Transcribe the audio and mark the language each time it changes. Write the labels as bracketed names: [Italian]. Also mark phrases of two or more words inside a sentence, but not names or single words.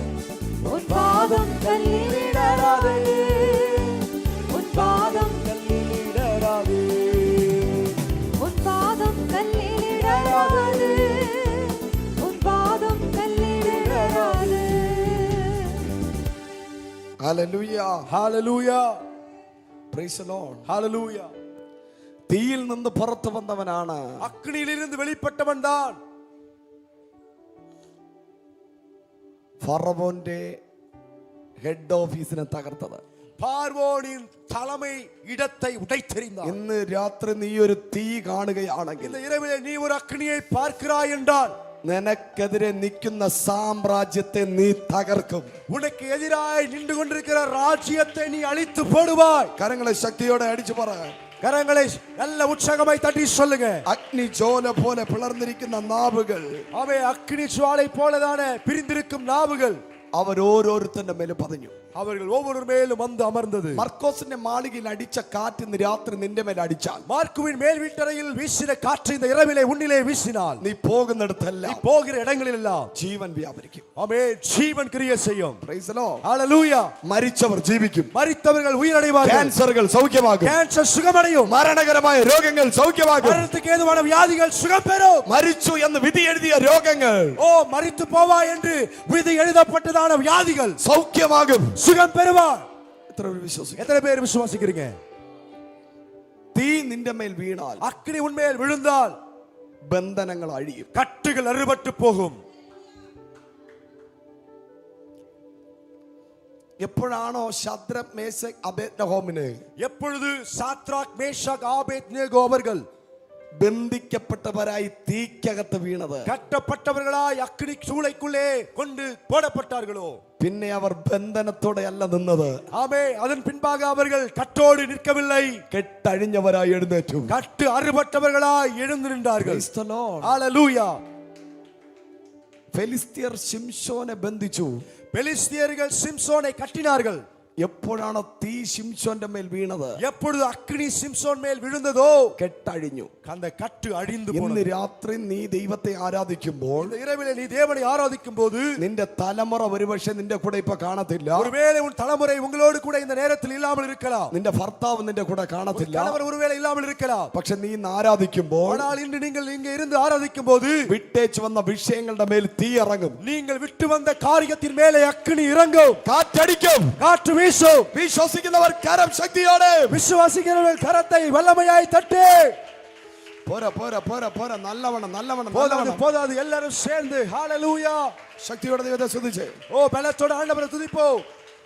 [Tamil] உன் பாதம் கல்லிலிடராது. உன் பாதம் கல்லிலிடராது. உன் பாதம் கல்லிலிடராது. உன் பாதம் கல்லிலிடராது. [Malayalam] ഹല്ലേലൂയ. [English] Hallelujah. Praise the Lord. Hallelujah. [Malayalam] തീയിൽ നിന്ന് പുറത്തു വന്നവനാണ്. അഗ്നിയിലിരുന്ന് വെളിപ്പെട്ടവൻ താൻ ഫറവോന്റെ [English] head office [Malayalam] തകർത്തത്. [Tamil] பார்வோனின் தலைமை இடத்தை உடைத்தெறிந்தான். [Malayalam] ഇന്ന് രാത്രി നീ ഒരു തീ കാണുകയാണെങ്കിൽ, [Tamil] இந்த இரவிலே நீ ஒரு அக்னியை பார்க்கிறாய் என்றால் [Malayalam] നിനക്കെതിരെ നിൽക്കുന്ന സാമ്രാജ്യത്തെ നീ തകർക്കും. [Tamil] உனக்கு எதிராய் நின்று கொண்டிருக்கிற ராஜ்யத்தை நீ அழித்து போடுவாய். [Malayalam] കരങ്ങളെ ശക്തിയോടെ അടിച്ചു പറ. [Tamil] கரங்களை நல்ல உற்சாகமாய் தட்டி சொல்லுங்க. [Malayalam] അഗ്നി ജ്വാല പോലെ പിളർന്നിരിക്കുന്ന നാവുകൾ, [Tamil] அவை அக்னி ஜுவாலை போலதான பிரிந்திருக்கும் நாவுகள் [Malayalam] അവരോരോരുത്തന്റെ മേൽ പതിഞ്ഞു. [Tamil] அவர்கள் ஒவ்வொரு மேலும் வந்து அமர்ந்தது. [Malayalam] മർക്കോസിന്റെ മാളികയിൽ അടിച്ച കാറ്റ് ഇന്ന് രാത്രി നിന്റെ മേൽ അടിച്ചാൽ, [Tamil] மார்க்குவின் மேல் வீட்டறையில் வீசின காற்று இந்த இரவிலே உன்னிலே வீசினால், [Malayalam] നീ പോകുന്നിടത്തെല്ലാം [Tamil] நீ போகிற இடங்களிலெல்லாம் [Malayalam] ജീവൻ വ്യാപരിക്കും. [Tamil] ஆமென், ஜீவன் கிரியை செய்யும். [English] Praise the Lord. [Tamil] ஹalleluya. [Malayalam] മരിച്ചവർ ജീവിക്കും. [Tamil] மரித்தவர்கள் உயிரடைவார்கள். [Malayalam] ക്യാൻസറുകൾ സൗഖ്യമാകും. [Tamil] கேன்சர் சுகமடையும். [Malayalam] മരണകരമായ രോഗങ്ങൾ സൗഖ്യമാകും. [Tamil] மரணத்துக்கு ஏதுவான வியாதிகள் சுகம் பெறும். [Malayalam] മരിച്ചു എന്ന് വിധി എഴുതിയ രോഗങ്ങൾ, [Tamil] ஓ மரித்து போவா என்று விதி எழுதப்பட்டதான வியாதிகள் [Malayalam] സൗഖ്യമാകും. [Tamil] சுகம் பெறுவார். [Malayalam] എത്ര പേര് വിശ്വസിക്കും? [Tamil] எத்தனை பேர் விசுவாசிக்கிறீங்க? [Malayalam] തീ നിന്റെ മേൽ വീണാൽ [Tamil] அக்னி உன்மேல் விழுந்தால் [Malayalam] ബന്ധനങ്ങൾ അഴിയും. [Tamil] கட்டுகள் அறுபட்டு போகும். [Malayalam] എപ്പോഴാണോ ശദ്രക് മേശക് അബേദ്നെഗോമിന് [Tamil] எப்பொழுது சாத்ராக் மேஷாக் ஆபேத்நேகோ அவர்கள் [Malayalam] ബന്ധിക്കപ്പെട്ടവരായി തീക്കകത്ത് വീണത്, [Tamil] கட்டப்பட்டவர்களாய் அக்னி சூளைக்குள்ளே கொண்டு போடப்பட்டார்களோ, [Malayalam] പിന്നെ അവർ ബന്ധനത്തോടെ അല്ല നിന്നത്, [Tamil] ஆமே அதன் பின்பாக அவர்கள் கட்டோடு நிற்கவில்லை, [Malayalam] കെട്ടഴിഞ്ഞവരായി എഴുന്നേറ്റു. [Tamil] கட்டு அறுபட்டவர்களாய் எழுந்து நின்றார்கள். [English] Praise the Lord. [Tamil] ஹalleluya. [Malayalam] ഫെലിസ്ത്യർ ശിംശോനെ ബന്ധിച്ചു. [Tamil] பெலிஸ்தியர்கள் சிம்சோனை கட்டினார்கள். [Malayalam] എപ്പോഴാണോ തീ ശിംശോന്റെ മേൽ വീണത്, [Tamil] எப்பொழுது அக்னி சிம்சோன் மேல் விழுந்ததோ [Malayalam] കെട്ടഴിഞ്ഞു. [Tamil] அந்த கட்டு அழிந்து [Malayalam] ഇന്ന് [Tamil] போனது. [Malayalam] രാത്രി നീ ദൈവത്തെ ആരാധിക്കുമ്പോൾ [Tamil] இந்த இரவிலே நீ தேவனை ஆராதிக்கும் போது [Malayalam] നിന്റെ തലമുറ ഒരുപക്ഷെ നിന്റെ കൂടെ ഇപ്പൊ കാണത്തില്ല. [Tamil] ஒருவேளை உன் தலைமுறை உங்களோடு கூட இந்த நேரத்தில் இல்லாமல் இருக்கலாம். [Malayalam] നിന്റെ ഭർത്താവ് നിന്റെ കൂടെ കാണത്തില്ല. [Tamil] கணவர் ஒருவேளை இல்லாமல் இருக்கலாம். [Malayalam] പക്ഷെ നീ ഇന്ന് ആരാധിക്കുമ്പോൾ, [Tamil] ஆனால் இன்று நீங்கள் இங்கே இருந்து ஆராதிக்கும் போது [Malayalam] വിട്ടേച്ച് വന്ന വിഷയങ്ങളുടെ മേൽ തീ ഇറങ്ങും. [Tamil] நீங்கள் விட்டு வந்த காரியத்தின் மேலே அக்னி இறங்கும். [Malayalam] കാറ്റടിക്കും. [Tamil] காற்று വീശും. [Malayalam] വിശ്വസിക്കുന്നവർ കരം ശക്തിയോടെ, [Tamil] விசுவாசிக்கிறவர்கள் கரத்தை வல்லமையாய் தட்டு. [Malayalam] പോരാ പോരാ പോരാ പോരാ, നല്ലവണ്ണം നല്ലവണ്ണം [Tamil] போதாது [Malayalam] നല്ലവണ്ണം [Tamil] போதாது எல்லாரும் சேர்ந்து ஹalleluya. [Malayalam] ശക്തിയോടെ ദൈവത്തെ സ്തുതിച്ച്. [Tamil] ஓ பலத்தோட ஆண்டவரை துதிப்போம்.